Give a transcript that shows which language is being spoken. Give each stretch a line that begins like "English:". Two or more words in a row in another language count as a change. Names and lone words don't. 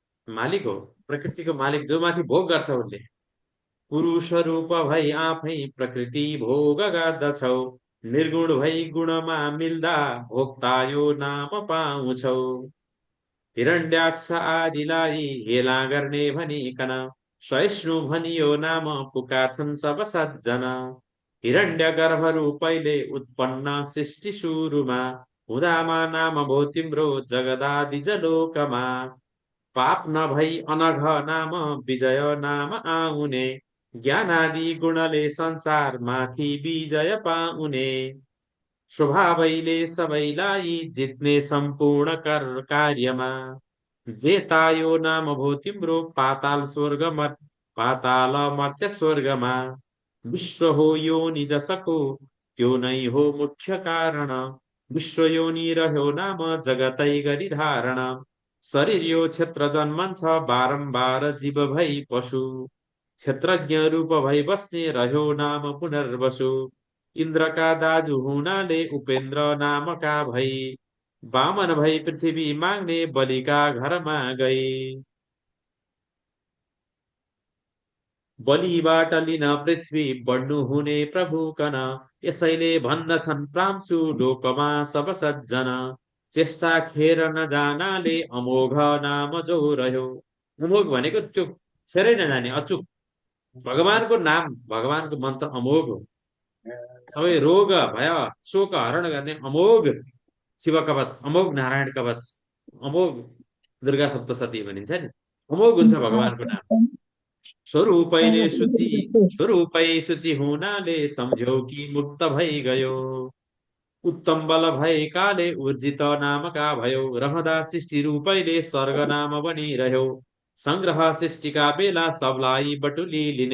Nepali: मालिक हो, प्रकृतिको मालिक जो माथि भोग गर्छ उसले। पुरुष रूप भई आफै प्रकृति भोग गर्दछौ, निर्गुण भई गुणमा मिल्दा भोक्ता यो नाम पाउँछौ। हिरण्यक्ष आदिलाई हेला गर्ने भनिकन सहिष्णु भनियो नाम पुकार्छन् सब सज्जन। हिरण्य गर्भ रूपैले उत्पन्न सृष्टि सुरुमा, हुँदामा नाम भो तिम्रो जगदादि जलोकमा। पाप नभई अनघ नाम विजय नाम आउने, ज्ञानादि गुणले संसार माथि विजय पाउने। स्वभावैले सबैलाई जित्ने सम्पूर्ण कार्यमा, जेतायो नाम भो तिम्रो पाताल मर्त्य स्वर्गमा। विश्व हो योनि जसको त्यो नै हो मुख्य कारण, विश्व योनि रह्यो नाम जगतै गरी धारण। शरीर यो क्षेत्र जन्मन्छ बारम्बार जीव भई पशु, क्षेत्रज्ञ रूप भई बस्ने रह्यो नाम पुनर्वसु। इन्द्रका दाजु हुनाले उपेन्द्र नामका भई, वामन भई पृथ्वी माग्ने बलिका घरमा गई। बलिबाट लिन पृथ्वी बढ्नु हुने प्रभुकन, यसैले भन्दछन् प्रांशु लोकमा सब सज्जन। चेष्टा खेर नजानाले अमोघ नाम जो रह्यो, अमोघ भनेको त्यो खेरै नजाने अचुक। भगवानको नाम, भगवानको मन्त्र अमोघ हो। सबै रोग भय शोक हरण गर्ने अमोघ शिव कवच, अमोघ नारायण कवच, अमोघ दुर्गा सप्तशती भनिन्छ नि, अमोघ हुन्छ भगवानको नाम। स्वरूपै शुचि हुनाले सम्झ्यौ कि मुक्त भई गयो, उत्तम बल भएकाले ऊर्जित नामका भयो। रहँदा सृष्टि रूपैले स्वर्ग नाम बनिरह्यो, संग्रह सृष्टिका बेला सबलाई बटुली लिने।